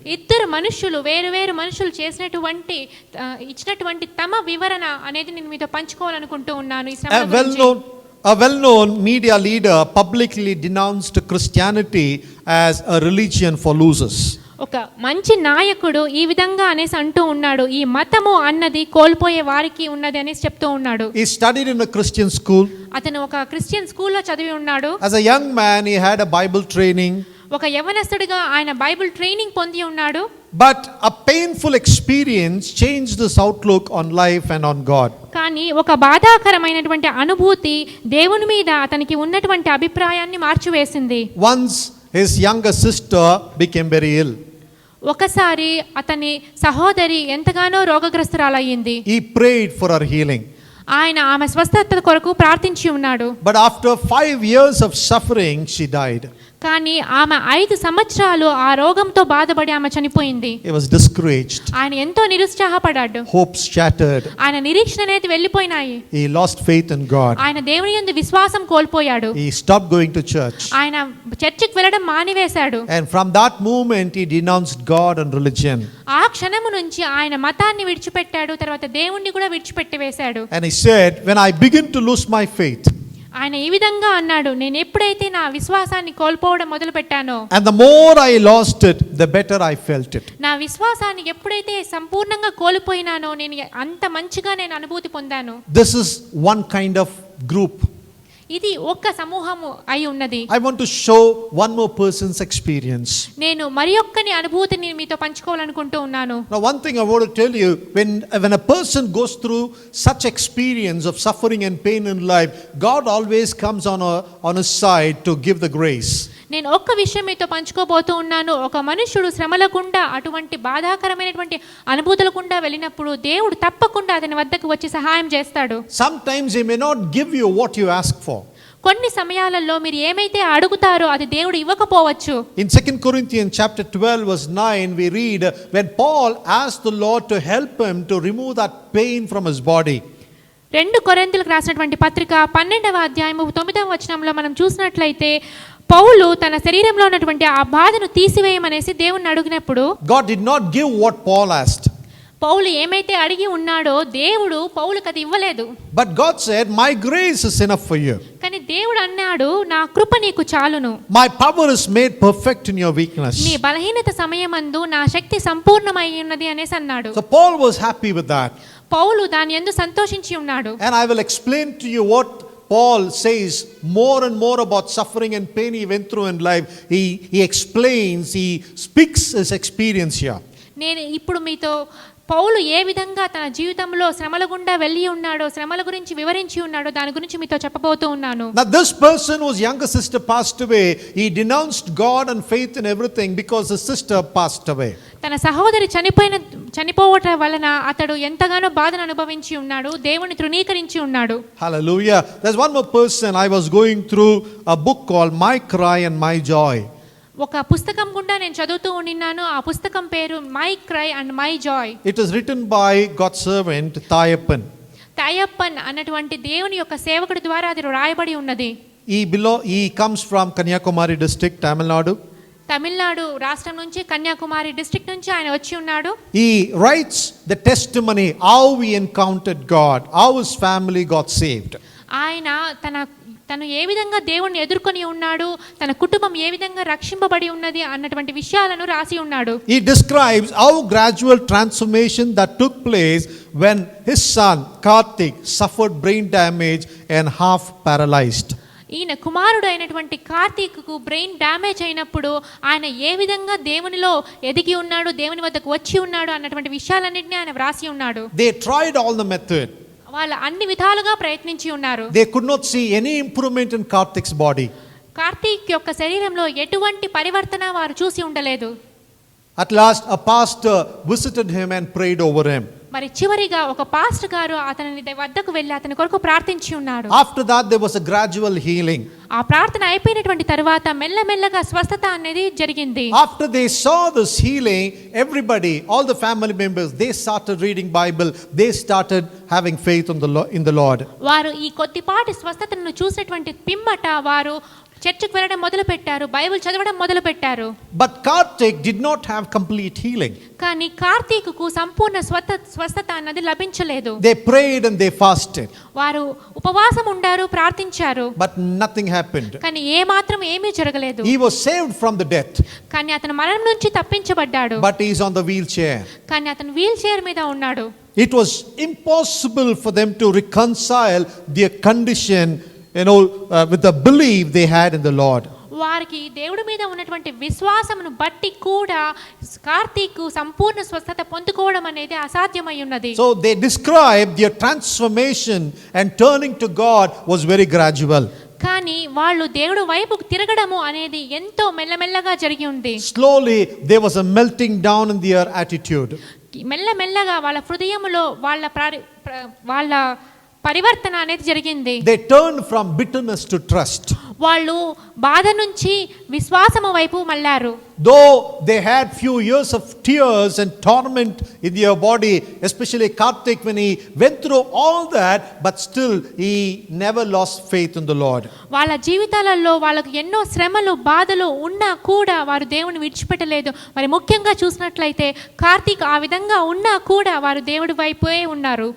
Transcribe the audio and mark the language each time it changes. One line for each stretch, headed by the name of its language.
Telugu: ఇద్దరు మనుషులు, వేరు మనుషులు చేసినటువంటి ఇచ్చినటువంటి తమ వివరణ అనేది నేను మీతో పంచుకోవాలనుకుంటూ ఉన్నాను. ఈ శ్రమల గురించి.
English: A well-known media leader publicly denounced Christianity as a religion for losers.
Telugu: ఒక మంచి నాయకుడు ఈ విధంగా అనేసి అంటూ ఉన్నాడు, ఈ మతము అన్నది కోల్పోయే వారికి ఉన్నది అనేసి చెప్తూ ఉన్నాడు.
English: He studied in a Christian school.
Telugu: అతను ఒక క్రిస్టియన్ స్కూల్లో చదివి ఉన్నాడు.
English: As a young man, he had a Bible training.
Telugu: ఒక యవనస్తుడిగా ఆయన బైబిల్ ట్రైనింగ్ పొంది ఉన్నాడు.
English: But a painful experience changed his outlook on life and on God.
Telugu: కానీ ఒక బాధాకరమైనటువంటి అనుభూతి దేవుని మీద అతనికి ఉన్నటువంటి అభిప్రాయాన్ని మార్చివేసింది.
English: Once his younger sister became very ill.
Telugu: ఒకసారి అతని సహోదరి ఎంతగానో రోగగ్రస్తురాలయ్యింది.
English: He prayed for her healing.
Telugu: ఆయన ఆమె స్వస్థత కొరకు ప్రార్థించి ఉన్నాడు.
English: But after 5 years of suffering, she died.
Telugu: కానీ ఆమె 5 సంవత్సరాలు ఆ రోగంతో బాధపడి ఆమె చనిపోయింది.
English: He was discouraged.
Telugu: ఆయన ఎంతో నిరుత్సాహపడ్డాడు.
English: Hopes shattered.
Telugu: ఆయన నిరీక్షణ అనేది వెళ్ళిపోయినాయి.
English: He lost faith in God.
Telugu: ఆయన దేవుని యందు విశ్వాసం కోల్పోయాడు.
English: He stopped going to church.
Telugu: ఆయన చర్చికి వెళ్ళడం మానివేశాడు.
English: And from that moment he denounced God and religion.
Telugu: ఆ క్షణము నుంచి ఆయన మతాన్ని విడిచిపెట్టాడు, తర్వాత దేవుణ్ణి కూడా విడిచిపెట్టి వేశాడు.
English: And he said, when I begin to lose my faith,
Telugu: ఆయన ఈ విధంగా అన్నాడు, నేను ఎప్పుడైతే నా విశ్వాసాన్ని కోల్పోవడం మొదలు పెట్టానో,
English: and the more I lost it, the better I felt it.
Telugu: నా విశ్వాసాన్ని ఎప్పుడైతే సంపూర్ణంగా కోల్పోయినానో నేను అంత మంచిగా నేను అనుభూతి పొందాను.
English: This is one kind of group.
Telugu: ఇది ఒక్క సమూహము అయి ఉన్నది.
English: I want to show one more person's experience.
Telugu: నేను మరి ఒక్కని అనుభూతిని మీతో పంచుకోవాలనుకుంటూ ఉన్నాను.
English: Now one thing I want to tell you, when a person goes through such experience of suffering and pain in life, God always comes on his side to give the grace.
Telugu: నేను ఒక్క విషయం మీతో పంచుకోబోతూ ఉన్నాను. ఒక మనుషుడు శ్రమలకుండా అటువంటి బాధాకరమైనటువంటి అనుభూతులకుండా వెళ్ళినప్పుడు దేవుడు తప్పకుండా అతని వద్దకు వచ్చి సహాయం చేస్తాడు.
English: Sometimes he may not give you what you ask for.
Telugu: కొన్ని సమయాలలో మీరు ఏమైతే అడుగుతారో అది దేవుడు ఇవ్వకపోవచ్చు.
English: In 2 Corinthians chapter 12 verse 9 we read when Paul asked the Lord to help him to remove that pain from his body.
Telugu: 2 కొరింథీయులకు రాసినటువంటి పత్రిక 12వ అధ్యాయము 9వ వచనంలో మనం చూసినట్లయితే పౌలు తన శరీరంలో ఉన్నటువంటి ఆ బాధను తీసివేయమనేసి దేవుణ్ణి అడిగినప్పుడు
English: God did not give what Paul asked.
Telugu: పౌలు ఏమైతే అడిగి ఉన్నాడో దేవుడు పౌలుకి అది ఇవ్వలేదు.
English: But God said, my grace is enough for you.
Telugu: కానీ దేవుడు అన్నాడు, నా కృప నీకు చాలును.
English: My power is made perfect in your weakness.
Telugu: నీ బలహీనత సమయమందు నా శక్తి సంపూర్ణమై ఉన్నది అనేసి అన్నాడు.
English: So Paul was happy with that.
Telugu: పౌలు దాని యందు సంతోషించి ఉన్నాడు.
English: And I will explain to you what Paul says more and more about suffering and pain he went through in life. He explains, he speaks his experience here.
Telugu: నేను ఇప్పుడు మీతో పౌలు ఏ విధంగా తన జీవితంలో శ్రమల గుండా వెళ్ళి ఉన్నాడో, శ్రమల గురించి వివరించి ఉన్నాడో దాని గురించి మీతో చెప్పబోతూ ఉన్నాను.
English: Now this person whose younger sister passed away, he denounced God and faith in everything because his sister passed away.
Telugu: తన సహోదరి చనిపోవటం వలన అతడు ఎంతగానో బాధను అనుభవించి ఉన్నాడు, దేవుని తృణీకరించి ఉన్నాడు.
English: Hallelujah. There's one more person. I was going through a book called My Cry and My Joy.
Telugu: ఒక పుస్తకం గుండా నేను చదువుతూ ఉన్నాను. ఆ పుస్తకం పేరు my cry and my Joy.
English: It is written by God's servant Thayappan.
Telugu: తాయప్పన్ అన్నటువంటి దేవుని యొక్క సేవకుడి ద్వారా అది రాయబడి ఉన్నది.
English: He comes from Kanyakumari district, Tamil Nadu.
Telugu: Tamil Nadu రాష్ట్రం నుంచి, కన్యాకుమారి డిస్ట్రిక్ట్ నుంచి ఆయన వచ్చి ఉన్నాడు.
English: He writes the testimony how he encountered God, how his family got saved.
Telugu: ఆయన తను ఏ విధంగా దేవుణ్ణి ఎదుర్కొని ఉన్నాడు, తన కుటుంబం ఏ విధంగా రక్షింపబడి ఉన్నది అన్నటువంటి విషయాలను రాసి ఉన్నాడు.
English: He describes how gradual transformation that took place when his son Karthik suffered brain damage and half paralyzed.
Telugu: ఈయన కుమారుడు అయినటువంటి కార్తీక్కు బ్రెయిన్ డ్యామేజ్ అయినప్పుడు ఆయన ఏ విధంగా దేవునిలో ఎదిగి ఉన్నాడు, దేవుని వద్దకు వచ్చి ఉన్నాడు అన్నటువంటి విషయాలన్నింటినీ ఆయన వ్రాసి ఉన్నాడు.
English: They tried all the method.
Telugu: వాళ్ళు అన్ని విధాలుగా ప్రయత్నించి ఉన్నారు.
English: They could not see any improvement in Karthik's body.
Telugu: Karthik యొక్క శరీరంలో ఎటువంటి పరివర్తన వారు చూసి ఉండలేదు.
English: At last a pastor visited him and prayed over him.
Telugu: మరి చివరిగా ఒక పాస్టర్ గారు అతని వద్దకు వెళ్ళి అతని కొరకు ప్రార్థించి ఉన్నాడు.
English: After that there was a gradual healing.
Telugu: ఆ ప్రార్థన అయిపోయినటువంటి తర్వాత మెల్లమెల్లగా స్వస్థత అనేది జరిగింది.
English: After they saw this healing, everybody, all the family members, they started reading Bible. They started having faith in the Lord.
Telugu: వారు ఈ కొద్దిపాటి స్వస్థతను చూసినటువంటి పిమ్మట వారు చర్చికి వెళ్ళడం మొదలు పెట్టారు, బైబిల్ చదవడం మొదలు పెట్టారు.
English: But Karthik did not have complete healing.
Telugu: కానీ కార్తీకుకు సంపూర్ణ స్వస్థత అన్నది లభించలేదు.
English: They prayed and they fasted.
Telugu: వారు ఉపవాసం ఉండారు, ప్రార్థించారు.
English: But nothing happened.
Telugu: కానీ ఏ మాత్రం ఏమీ జరగలేదు.
English: He was saved from the death.
Telugu: కానీ అతను మరణం నుంచి తప్పించబడ్డాడు.
English: But he is on the wheelchair.
Telugu: కానీ అతను వీల్ చైర్ మీద ఉన్నాడు.
English: It was impossible for them to reconcile their condition, with the belief they had in the Lord.
Telugu: వారికి దేవుడి మీద ఉన్నటువంటి విశ్వాసమును బట్టి కూడా కార్తీకు సంపూర్ణ స్వస్థత పొందుకోవడం అనేది అసాధ్యమై ఉన్నది.
English: So they describe their transformation and turning to God was very gradual.
Telugu: కానీ వాళ్ళు దేవుడి వైపుకు తిరగడము అనేది ఎంతో మెల్లమెల్లగా జరిగి ఉంది.
English: Slowly there was a melting down in their attitude.
Telugu: మెల్లమెల్లగా వాళ్ళ హృదయములో వాళ్ళ పరివర్తన అనేది జరిగింది.
English: They turned from bitterness to trust.
Telugu: వాళ్ళు బాధ నుంచి విశ్వాసము వైపు మళ్ళారు.
English: Though they had few years of tears and torment in their body, especially Karthik when he went through all that, but still he never lost faith in the Lord.
Telugu: వాళ్ళ జీవితాలలో వాళ్ళకు ఎన్నో శ్రమలు బాధలు ఉన్నా కూడా వారు దేవుని విడిచిపెట్టలేదు. మరి ముఖ్యంగా చూసినట్లయితే కార్తీక్ ఆ విధంగా ఉన్నా కూడా వారు దేవుడి వైపే ఉన్నారు.